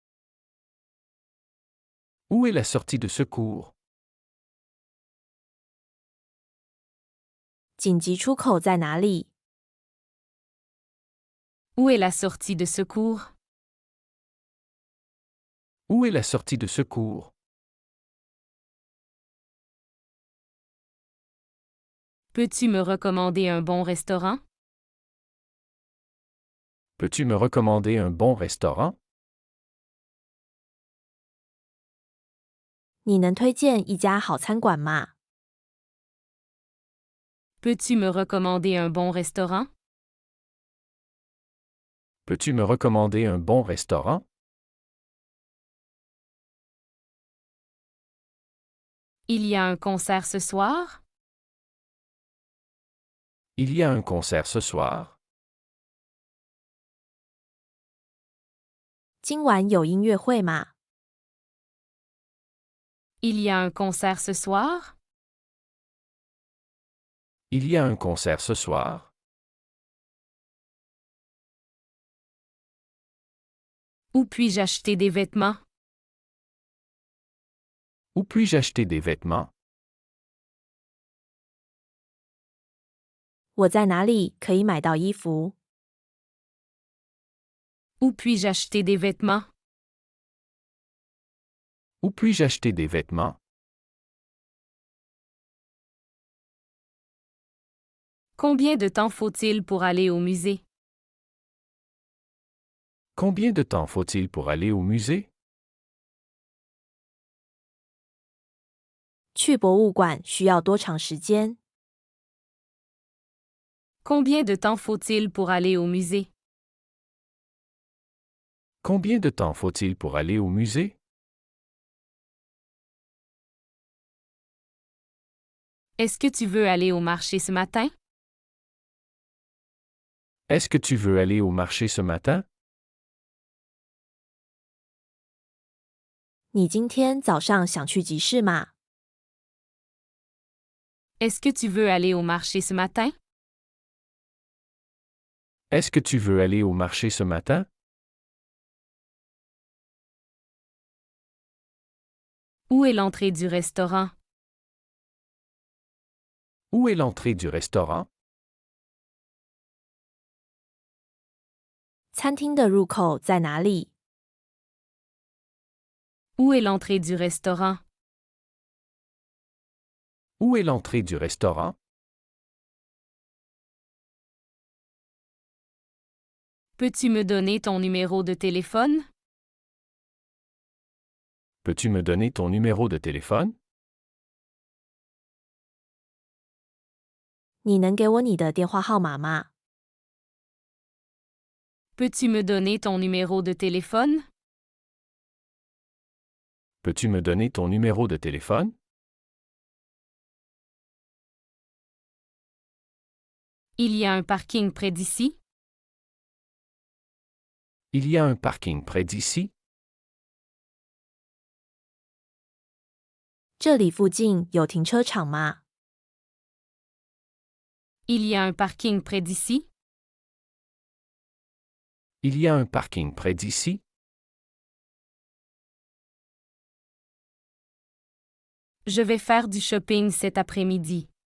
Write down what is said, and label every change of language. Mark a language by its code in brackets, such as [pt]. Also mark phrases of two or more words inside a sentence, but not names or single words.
[fr] Où est la sortie de secours? [zh] 紧急出口在哪里？ [fr] Où est la sortie de secours? Où est la sortie de secours? Peux-tu me recommander un bon restaurant? Peux-tu me recommander un bon restaurant? [zh] 你能推荐一家好餐馆吗？ [fr] Peux-tu me recommander un bon restaurant? Peux-tu me recommander un bon restaurant? Il y a un concert ce soir? Il y a un concert ce soir? [zh] 今晚有音乐会吗？ [fr] Il y a un concert ce soir? Il y a un concert ce soir? Où puis-je acheter des vêtements? Où puis-je acheter des vêtements? [zh] 我在哪里可以买到衣服？ [fr] Où puis-je acheter des vêtements? Où puis-je acheter des vêtements? Combien de temps faut-il pour aller au musée? Combien de temps faut-il pour aller au musée? [zh] 去博物馆需要多长时间？ [fr] Combien de temps faut-il pour aller au musée? Combien de temps faut-il pour aller au musée? Est-ce que tu veux aller au marché ce matin? Est-ce que tu veux aller au marché ce matin? [zh] 你今天早上想去集市吗？ [fr] Est-ce que tu veux aller au marché ce matin? Est-ce que tu veux aller au marché ce matin? Où est l'entrée du restaurant? Où est l'entrée du restaurant? [zh] 餐厅的入口在哪里？ [fr] Où est l'entrée du restaurant? Où est l'entrée du restaurant? Peux-tu me donner ton numéro de téléphone? Peux-tu me donner ton numéro de téléphone? [zh] 你能给我你的电话号码吗？ [fr] Peux-tu me donner ton numéro de téléphone? Peux-tu me donner ton numéro de téléphone? Il y a un parking près d'ici? Il y a un parking près d'ici? [zh] 这里附近有停车场吗？ [fr] Il y a un parking près d'ici? Il y a un parking près d'ici? Je vais faire du shopping cet après-midi.